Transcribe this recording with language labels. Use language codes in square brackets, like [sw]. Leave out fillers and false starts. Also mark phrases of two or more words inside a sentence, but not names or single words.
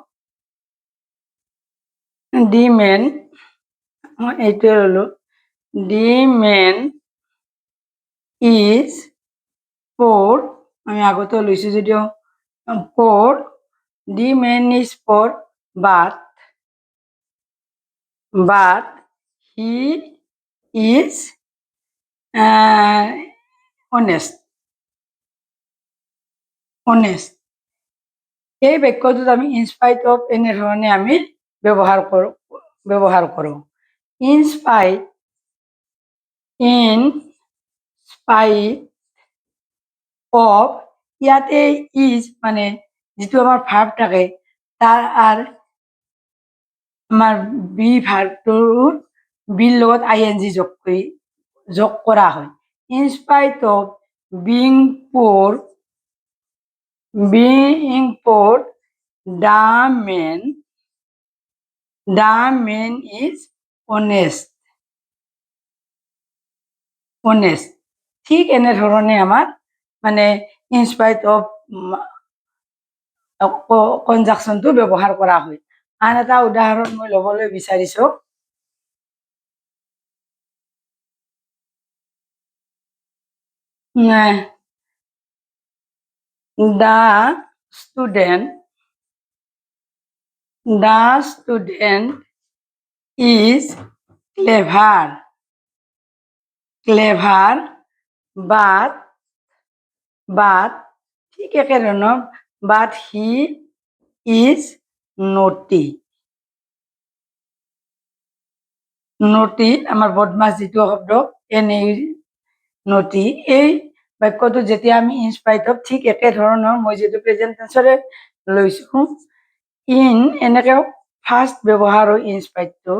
[en] the man, [as] মই এইটোৱে ল'লো, [en] the man is poor, [as] আমি আগতে লৈছো যদিও পোৰ, [en] the man is poor but he is honest. [as] এই বাক্যটোত আমি [en] in spite of [as] এনেধৰণে আমি ব্যৱহাৰ কৰোঁ। [en] in spite of, [as] ইয়াতে ইজ মানে যিটো আমাৰ ভাৰ্ব থাকে তাৰ আমাৰ [en] be verb [as] বিৰ লগত ING যোগ কৰা হয়। [en] in spite of being poor, the man is honest. [as] ঠিক এনেধৰণে আমাৰ মানে [en] in spite of conjunction [as] ব্যৱহাৰ কৰা হয়। আন এটা উদাহৰণ মই ল'বলৈ বিচাৰিছো, [en] the student is clever but [as] ঠিক একেধৰণৰ [en] but he is naughty. [as] আমাৰ বদমাছ যিটো শব্দ naughty, এই বাক্যটো যেতিয়া আমি [en] in spite of [as] ঠিক একেধৰণৰ, মই যিহেতু [en] present tense [as] লৈছো, এনেকে ফাৰ্ষ্ট ব্যৱহাৰ হয় ইনস্পাইটটো।